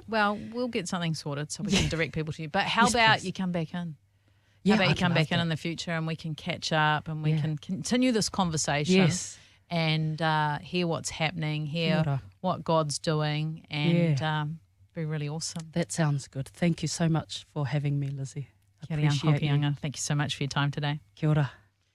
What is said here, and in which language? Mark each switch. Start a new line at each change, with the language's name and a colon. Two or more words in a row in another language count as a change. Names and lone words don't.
English: Well, we'll get something sorted so we can direct people to you. But how about you come back in? Yeah, how about you come back in the future and we can catch up and we can continue this conversation. Yes. And hear what's happening, hear what God's doing, and be really awesome. That sounds good. Thank you so much for having me, Lizzie. Keri-Ann Hokianga, thank you so much for your time today.
Māori: Kia ora.